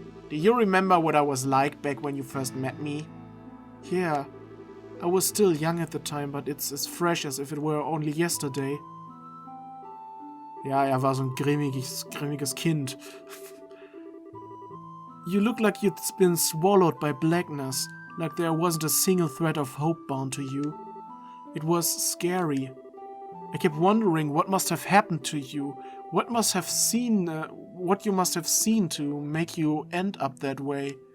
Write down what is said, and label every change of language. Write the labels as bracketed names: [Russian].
[English] Do you remember what I was like back when you first met me? Yeah. I was still young at the time, but it's as fresh as if it were only yesterday. [German] Ja, er war so ein grimmiges Kind. [English] You look like you'd been swallowed by blackness, like there wasn't a single thread of hope bound to you. It was scary. I kept wondering what must have happened to you, what you must have seen to make you end up that way.